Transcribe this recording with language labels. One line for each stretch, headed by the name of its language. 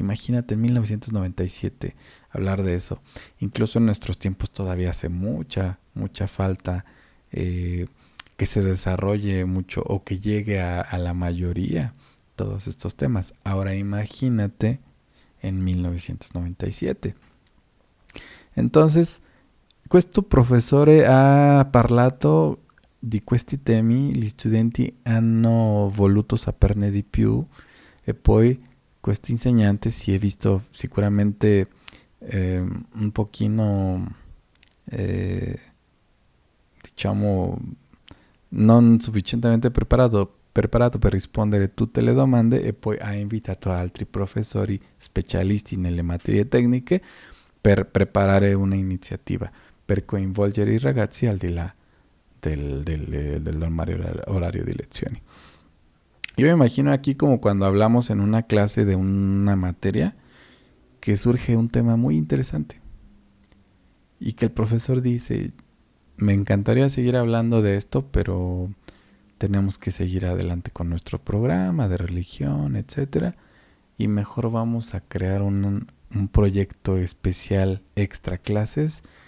Spanish: Imagínate en 1997 hablar de eso. Incluso en nuestros tiempos todavía hace mucha falta que se desarrolle mucho o que llegue a la mayoría todos estos temas. Ahora imagínate en 1997.
Italian: Entonces, questo professore ha parlato di questi temi, gli studenti hanno voluto saperne di più, e poi questo insegnante si è visto sicuramente un pochino diciamo non sufficientemente preparato per rispondere tutte le domande, e poi ha invitato altri professori specialisti nelle materie tecniche per preparare una iniziativa per coinvolgere i ragazzi al di là del orario di lezioni.
Spanish: Yo me imagino aquí como cuando hablamos en una clase de una materia que surge un tema muy interesante y que el profesor dice, me encantaría seguir hablando de esto, pero tenemos que seguir adelante con nuestro programa de religión, etcétera, y mejor vamos a crear un proyecto especial extra clases,